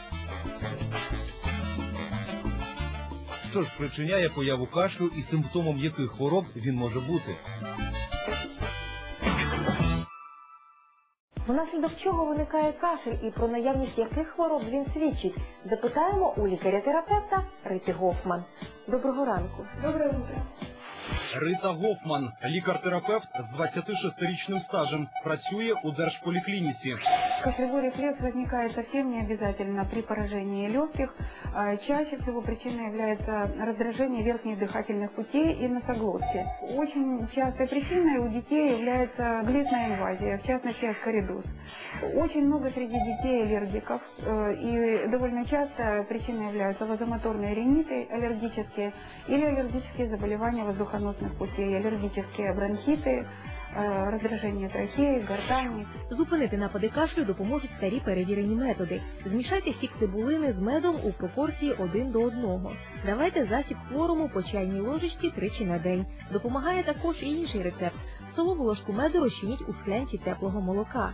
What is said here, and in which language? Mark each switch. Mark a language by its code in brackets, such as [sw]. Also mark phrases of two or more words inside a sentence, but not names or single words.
[uk] Що ж спричиняє появу кашлю і симптомом яких хвороб він може бути? Внаслідок чого виникає кашель і про наявність яких хвороб він свідчить? Запитаємо у лікаря-терапевта Рити Гофман. Доброго ранку. [ru] Доброе утро. [uk] Рита Гофман, лікар-терапевт з 26-річним стажем, працює у Держполіклініці. [ru] Кашлевой рефлекс возникает совсем не обязательно при поражении легких. Чаще всего причиной является раздражение верхних дыхательных путей и носоглотки. Очень частой причиной у детей является глистная инвазия, в частности аскоридоз. Очень много среди детей аллергиков, и довольно часто причиной являются вазомоторные риниты аллергические или аллергические заболевания воздухоносных путей, аллергические бронхиты, [uk] раздраження трахеї, гортані. Зупинити напади кашлю допоможуть старі перевірені методи. Змішайте сік цибулини з медом у пропорції 1 до 1. Давайте засіб хворому по чайній ложечці тричі на день. Допомагає також і інший рецепт. Столову ложку меду розчиніть у склянці теплого молока.